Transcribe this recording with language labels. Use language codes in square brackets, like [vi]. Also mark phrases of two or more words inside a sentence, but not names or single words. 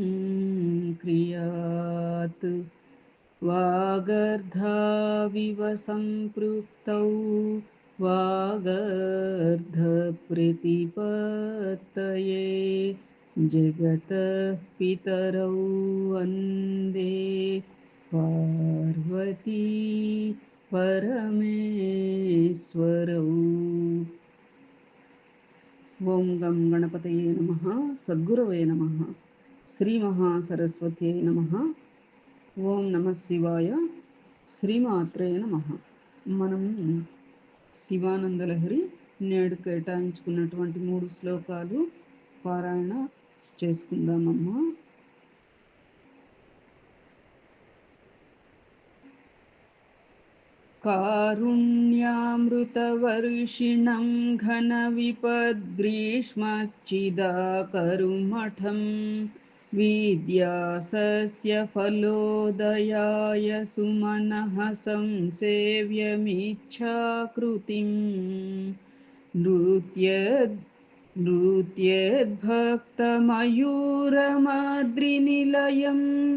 [sa] क्रियात् वागर्धाविव सम्पृक्तौ वागर्धप्रतिपत्तये जगतः पितरौ वन्दे पार्वती परमेश्वरौ। ఓం గం గణపతయే నమః సద్గురవే నమః శ్రీ మహాసరస్వత్యై నమః ఓం నమః శివాయ శ్రీమాత్రే నమః. [te] మనం శివానందలహరి నేడు కేటాయించుకున్నటువంటి 3 శ్లోకాలు పారాయణ చేసుకుందామమ్మా. [sa] कारुण्यामृतवर्षिणं घनविपद्ग्रीष्मच्चिदाकरुमठं विद्यासस्यफलोदयाय सुमनः संसेव्यमिच्छाकृतिम् नृत्यद्भक्तमयूरमद्रिनिलयं